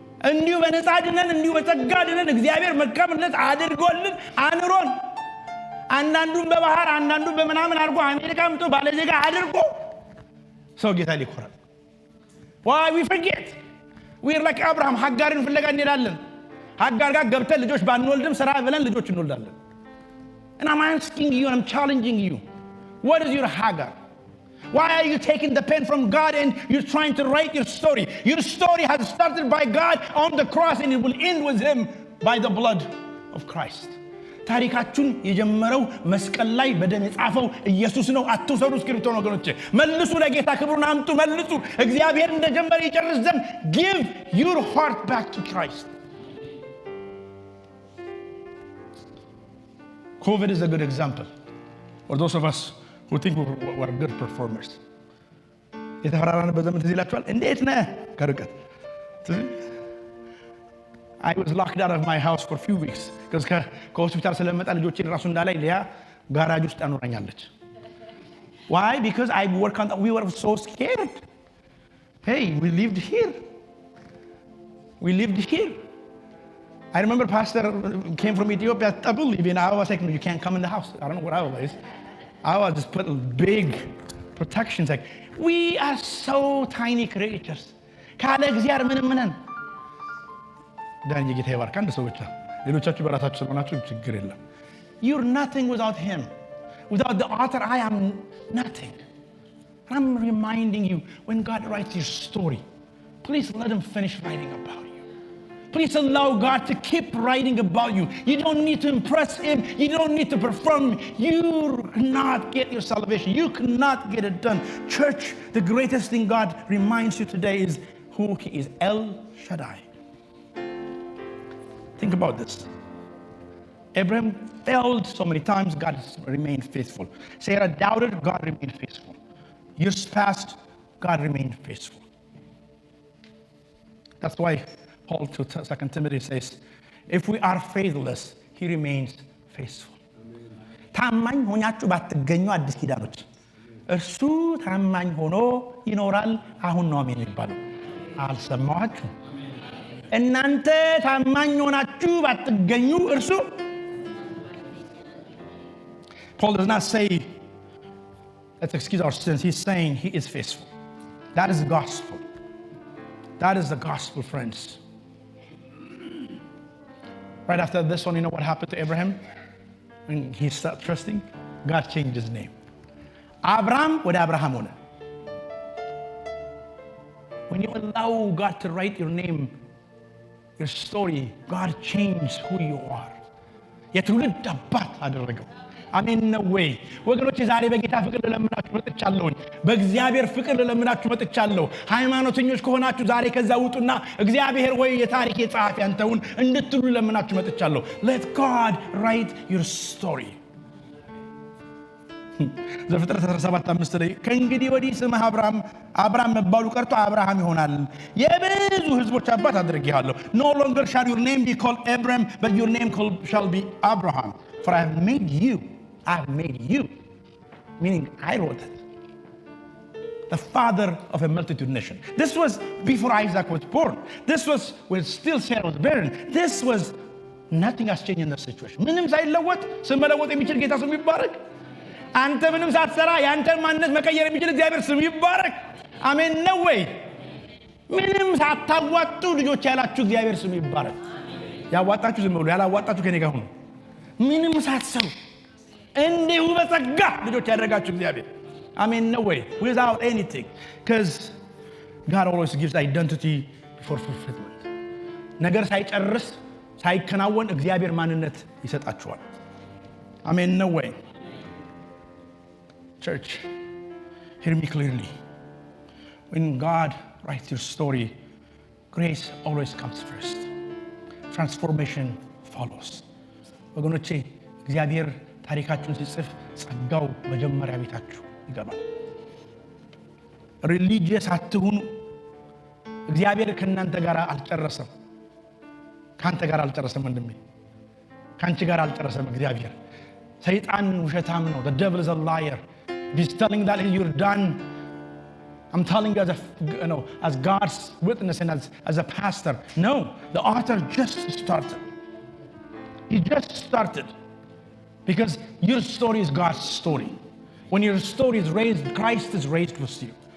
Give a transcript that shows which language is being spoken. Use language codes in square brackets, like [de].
[am] እንዲሁ በነፃ ድነን እንዲሁ በጸጋ ድነን እግዚአብሔር መልካምነት አድርጎልን አኑሮን አንዳንዱን በባህር አንዳንዱን በመናምን አድርጎ አሜሪካ መጥቶ ባለዜጋ አድርጎ ሰው ጌታ ሊኮራል። [en] why we forget we're like Abraham [am] ሀጋርን ፍለጋ እንሄዳለን። ሀጋር ጋር ገብተን ልጆች ባንወልድም ስራ ብለን ልጆች እንወልዳለን። [en] and I'm asking you and I'm challenging you, what is your Hagar? Why are you taking the pen from God and you're trying to write your story? Your story has started by God on the cross and it will end with him by the blood of Christ. [am] ታሪካችሁን የጀመረው መስቀል ላይ በደም የጻፈው ኢየሱስ ነው። አትውሰዱ እስክሪብቶ ነው ወገኖቼ። መልሱ፣ ለጌታ ክብሩን አምጡ። መልሱ፣ እግዚአብሔር እንደጀመረ ይጨርስ ዘንድ [en] give your heart back to Christ. COVID is a good example for those of us who think we're good performers. [am] የተፈራራንበት ዘመን ትዝ ይላችኋል? እንዴት ነህ ከርቀት [en] I was locked out of my house for a few weeks because [am] ከሆስፒታል ስለመጣ ልጆቼን ራሱ እንዳላይ ሊያ ጋራጅ ውስጥ አኖረኛለች። [en] Why? Because I work on we were so scared. Hey, we lived here. I remember pastor came from Ethiopia, Tabul, even I was like, no, you can't come in the house. I don't know what I was. I was just put big protections. Like, we are so tiny creatures. [am] ካለ እግዚአብሔር ምንም ነን። ዳንኤል ጌታ ይባርክ። አንድ ሰው ብቻ ሌሎቻችሁ በራሳችሁ ስለሆናችሁ ችግር የለም። [en] You're nothing without him. Without the author, I am nothing. I'm reminding you, when God writes your story, please let him finish writing about you. Please allow God to keep writing about you. You don't need to impress him. You don't need to perform. You cannot get your salvation. You cannot get it done. Church, the greatest thing God reminds you today is who he is. El Shaddai. Think about this. Abraham failed so many times. God remained faithful. Sarah doubted. God remained faithful. Years passed. God remained faithful. That's why Paul to 2 Timothy says, if we are faithless, he remains faithful. [am] ታማኝ ሆናችሁ ባትገኙ አዲስ ኪዳኖች እርሱ ታማኝ ሆኖ ይኖራል። አሁን ነው አሜን የሚባለው። አልሰማችሁ? እናንተ ታማኝ ሆናችሁ ባትገኙ እርሱ [en] Paul does not say let's excuse our sins. He's saying he is faithful. That is the gospel. That is the gospel, friends. Right after this one, you know what happened to Abraham? When he started trusting, God changed his name. Abraham with Abraham on it. When you allow God to write your name, your story, God changed who you are. [am] የትውልድ አባት አደረገው። አሜን ነው ወይ ወገኖች? ዛሬ በጌታ ፍቅር ለለምናችሁ መጥቻለሁ። በእግዚአብሔር ፍቅር ለለምናችሁ መጥቻለሁ። ሃይማኖተኞች ከሆናችሁ ዛሬ ከዛ ውጡና እግዚአብሔር ወይ የታሪክ የጻፍ ያንተውን እንድትሉ ለምናችሁ መጥቻለሁ። [en] Let God write your story. [am] ዘፍጥረት 17:5 ላይ ከእንግዲህ ወዲህ ስምህ አብራም መባሉ ቀርቶ አብርሃም ይሆናል፣ የብዙ ህዝቦች አባት አድርጌሃለሁ። [en] No longer shall your name be called Abram, but your name shall be Abraham, for I have made you, meaning I wrote it, the father of a multitude nation. This was before Isaac was born. This was when still Sarah was barren. This was nothing has changed in the situation. [am] ምንም ሳይለወጥ ስም መለወጥ የሚችል ጌታ ስሙ ይባረክ። አንተ ምንም ሳትሰራ ያንተን ማንነት መቀየር የሚችል እግዚአብሔር ስሙ ይባረክ። አሜን ነው ወይ? ምንም ሳታዋጡ ልጆች ያላችሁ እግዚአብሔር ስሙ ይባረክ። ያዋጣችሁ ዝም ብሎ ያላዋጣችሁ ከኔ ጋር ሁኑ። ምንም ሳትሰሩ እንዲሁ በጸጋ ልጆች ያደረጋችሁ እግዚአብሔር አሜን ነው ወይ? [en] Without anything, because God always gives identity before fulfillment. [am] ነገር ሳይጨርስ ሳይከናወን እግዚአብሔር ማንነት ይሰጣችኋል። [en] Amen. No way. Church, hear me clearly. When God writes your story, grace always comes first. Transformation follows. [am] ወገኖቼ እግዚአብሔር ታሪካችሁን ሲጽፍ ጸጋው መጀመሪያ ቤታችሁ ይገባል። ሪሊጂየስ አትሁኑ። እግዚአብሔር ከእናንተ ጋር አልጨረሰም። ካንተ ጋር አልጨረሰም ወንድሜ። ካንቺ ጋር አልጨረሰም እግዚአብሔር። ሰይጣን ውሸታም ነው። [en] The devil is a liar. He's telling that you're done. I'm telling you as God's witness and as a pastor. No, the author just started. He just started. Because your story is God's story. When your story is raised, Christ is raised with you.